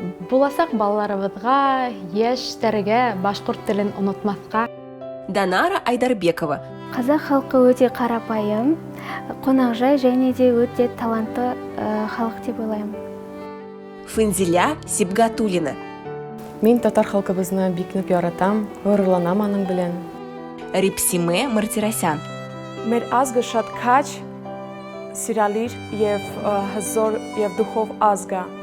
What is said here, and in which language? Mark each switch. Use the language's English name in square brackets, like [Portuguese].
[Bashkir] Буласак балаларыбызга, яшьтәргә башкорт телен онытмаска. Данара Айдарбекова. [Kazakh] Қазақ халқы өте қарапайым, қонақжай және де өте талантты халық деп ойлаймын. Фынзиля Сибгатулина. [Tatar] Мин татар халкыбызны бик нык яратам, горурланам аның белән. Рипсиме Мартиросян. [Armenian] Մեր ազգը շատ քաչ, սիրալիր եւ հզոր եւ դուխով ազգ է։